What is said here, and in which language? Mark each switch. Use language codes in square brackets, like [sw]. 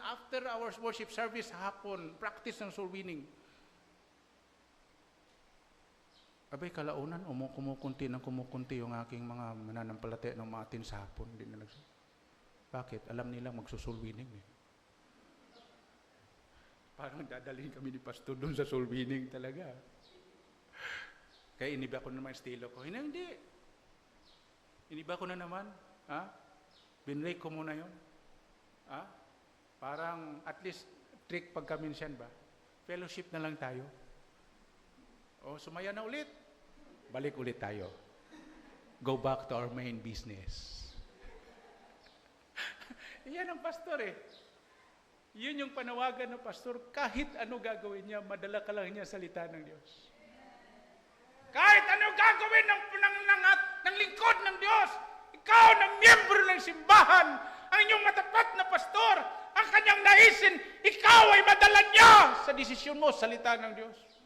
[en] After our worship service hapon, practice ng soul winning. [tl] Abay, kalaunan, kumukunti yung aking mga mananampalataya ng mga atin sa hapon. Hindi na Bakit? Alam nila magsusoul winning eh. Parang dadalhin kami ni pastor doon sa soul winning talaga. Kaya iniba ko na naman estilo ko. Hindi. Iniba ko na naman. Binrake ko muna yun. Parang at least trick pagka-mention ba? Fellowship na lang tayo. O, sumaya na ulit. Balik ulit tayo. [en] Go back to our main business. [tl] Yan ang pastor eh. Yun yung panawagan ng pastor. Kahit ano gagawin niya, madala ka lang niya salita ng Diyos. Kahit ano gagawin ng lingkod ng Diyos, ikaw na miyembro ng simbahan, ang inyong matapat na pastor, ang kanyang naisin, ikaw ay madala niya sa desisyon mo, salita ng Diyos.